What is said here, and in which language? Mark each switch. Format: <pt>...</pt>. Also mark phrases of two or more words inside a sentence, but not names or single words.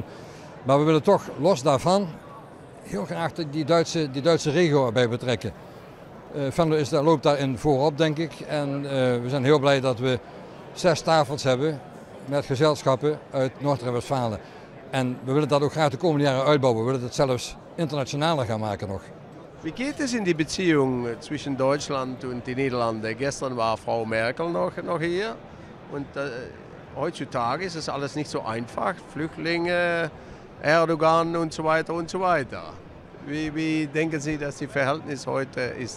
<nl>Maar we willen toch los daarvan heel graag die Duitse regio erbij betrekken. Venlo loopt daarin voorop, denk ik. En we zijn heel blij dat we 6 tafels hebben met gezelschappen uit Noord-Rijn-Westfalen. En we willen dat ook graag de komende jaren uitbouwen. We willen het zelfs internationaler gaan maken nog.</nl> <de>Wie geht es in die Beziehung zwischen Deutschland und den Niederlanden? Gestern war Frau Merkel noch hier und heutzutage ist es alles nicht so einfach. Flüchtlinge, Erdogan und so weiter und so weiter. Wie denken Sie, dass die Verhältnis heute ist?</de>